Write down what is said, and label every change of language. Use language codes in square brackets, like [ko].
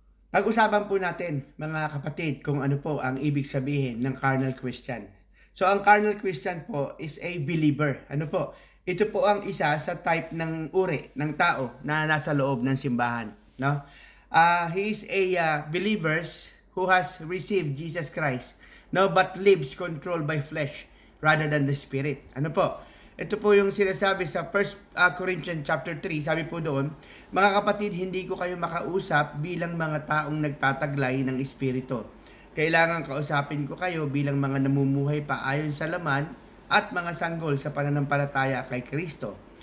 [tl] Pag-usapan po natin, mga kapatid, kung ano po ang ibig sabihin ng carnal Christian. So, ang carnal Christian po [en] is a believer. [tl] Ano po? Ito po ang isa sa type ng uri ng tao na nasa loob ng simbahan. No? [en] He is a believers who has received Jesus Christ, no, but lives controlled by flesh rather than the spirit. [tl] Ano po? Ito po yung sinasabi sa 1 Corinthians chapter 3, sabi po doon, mga kapatid, hindi ko kayo makausap bilang mga taong nagtataglay ng espiritu. Kailangan kausapin ko kayo bilang mga namumuhay pa ayon sa laman at mga sanggol sa pananampalataya kay Kristo.